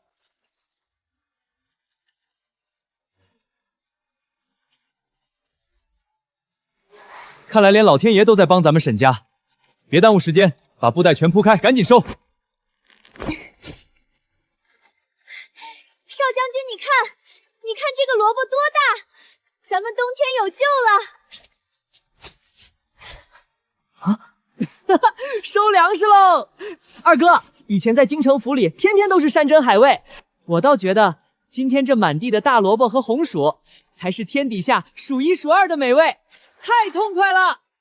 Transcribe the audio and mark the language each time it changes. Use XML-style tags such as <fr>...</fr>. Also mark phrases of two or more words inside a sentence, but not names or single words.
<zh>看来连老天爺都在幫咱們沈家，別耽誤時間，把布袋全鋪開，趕緊收。少將軍，你看這個蘿蔔多大，咱們冬天有救了。啊，收粮食嘍！二哥，以前在京城府里，天天都是山珍海味，我倒覺得今天這滿地的大蘿蔔和紅薯，才是天底下數一數二的美味，太痛快了！</zh>